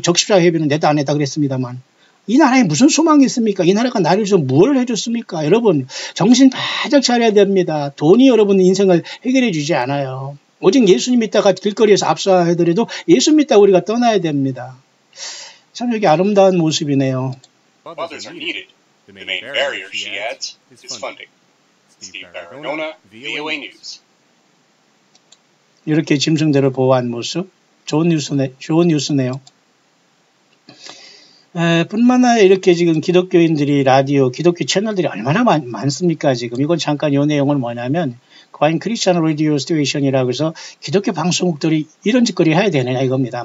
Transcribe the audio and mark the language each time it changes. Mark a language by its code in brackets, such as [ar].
[ko] 적십자 회비는 냈다 안 냈다 그랬습니다만 이 나라에 무슨 소망이 있습니까? 이 나라가 나를 위해서 뭘 해줬습니까? 여러분 정신 바짝 차려야 됩니다. 돈이 여러분 인생을 해결해 주지 않아요. 오직 예수님 믿다가 길거리에서 압사하더라도 예수 믿다 우리가 떠나야 됩니다. 참 여기 아름다운 모습이네요. [en] Mothers are needed. The main barrier, she adds, is funding. Steve Barronona, VOA News. [ko] 이렇게 짐승들을 보호한 모습, 좋은 뉴스네요. 뿐만 아니라 이렇게 지금 기독교인들이 라디오, 기독교 채널들이 얼마나 많습니까? 지금 이건 잠깐 이 내용은 뭐냐면 과연 크리스천 라디오 스테이션이라고 해서 기독교 방송국들이 이런 짓거리 해야 되느냐 이겁니다.